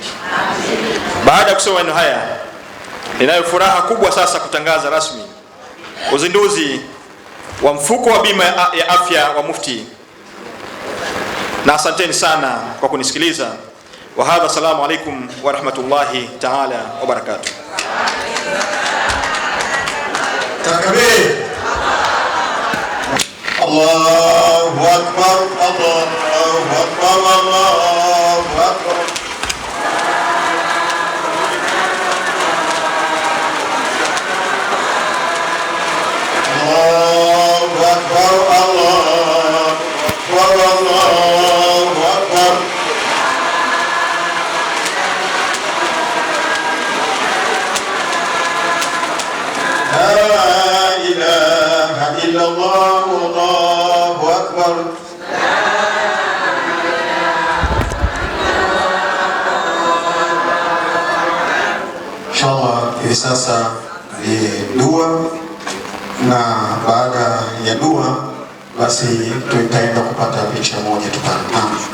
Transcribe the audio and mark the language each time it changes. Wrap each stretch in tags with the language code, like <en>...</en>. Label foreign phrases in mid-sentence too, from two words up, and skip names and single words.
<sw>Baada ya kusema maneno haya, ninayo furaha kubwa sasa kutangaza rasmi uzinduzi wa mfuko wa bima ya afya wa Mufti, na asanteni sana kwa kunisikiliza.</sw> <ar>وهذا، السلام عليكم ورحمة الله تعالى وبركاته. Takbir. الله أكبر، الله أكبر، الله أكبر. الله أكبر، الله أكبر، الله أكبر. لا إله إلا الله، الله أكبر.</ar> <sw>Inshallah, hivi sasa ni dua, na baada ya dua basi tutaenda kupata picha moja tukana.</sw>